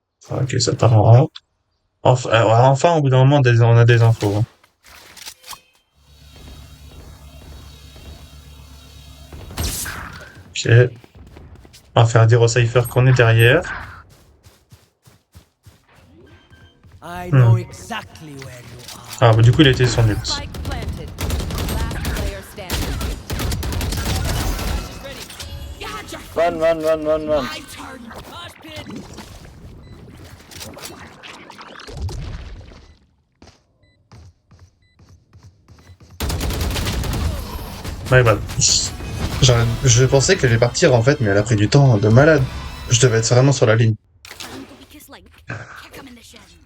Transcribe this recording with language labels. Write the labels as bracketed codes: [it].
[fr] Ok, ça part en rampe. Enfin, au bout d'un moment, on a des infos. Hein. Ok. On va faire dire au Cypher qu'on est derrière. [en] I know exactly where you are. [fr] Ah, bah, du coup, il a été son ult. [en] Spike planted. Last player standing. She's ready. Run. My turn. Mosh pit. My bad. [fr] Je pensais qu'elle allait partir en fait, mais elle a pris du temps de malade. Je devais être vraiment sur la ligne. [en] Because, like, kick him in the shin.